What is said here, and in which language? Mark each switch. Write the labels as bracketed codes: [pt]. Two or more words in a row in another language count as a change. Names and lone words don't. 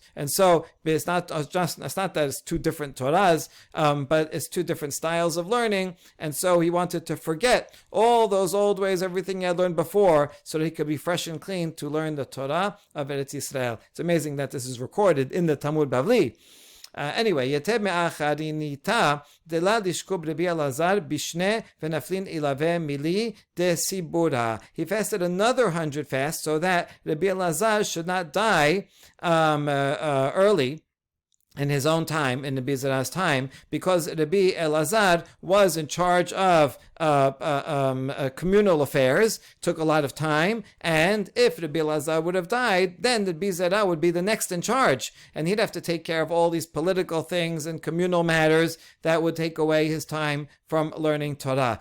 [en] And so it's not that it's two different Torahs, but it's two different styles of learning. And so he wanted to forget all those old ways, everything he had learned before, so that he could be fresh and clean to learn the Torah of Eretz Yisrael. It's amazing that this is recorded in the Talmud Bavli. Anyway, [arc] Yeteb me'acharinita de la lishkub Rabbi Elazar bishne v'naflin ilave mili de sibura. [en] He fasted another 100 fasts so that Rabbi Elazar should not die early in his own time, in Rabbi Zera's time, because Rabbi Elazar was in charge of communal affairs, took a lot of time, and if Rabbi Elazar would have died, then Rabbi Zera would be the next in charge, and he'd have to take care of all these political things and communal matters that would take away his time from learning Torah.